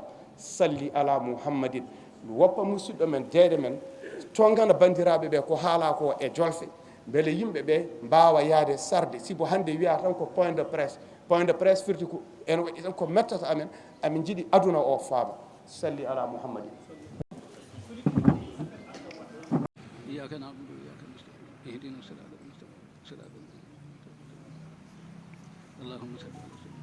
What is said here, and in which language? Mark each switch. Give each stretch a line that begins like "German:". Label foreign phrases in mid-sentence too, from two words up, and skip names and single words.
Arabic: صلّ على محمد.
Fula: Woppa musidɗo men deede men tongana bandiraɓe ɓe ko haala ko e jolfe beele yimɓe ɓe mbawa yaade sarde. Sibo hande wiya tan ko
French: point de presse
Fula: firti ko en waɗi tan ko mettata amen, amin jiiɗi aduna o faama.
Arabic: صلّ على محمد. إياك نعبد وإياك نستعين اهدنا الصراط المستقيم صراط الذين أنعمت عليهم اللهم صل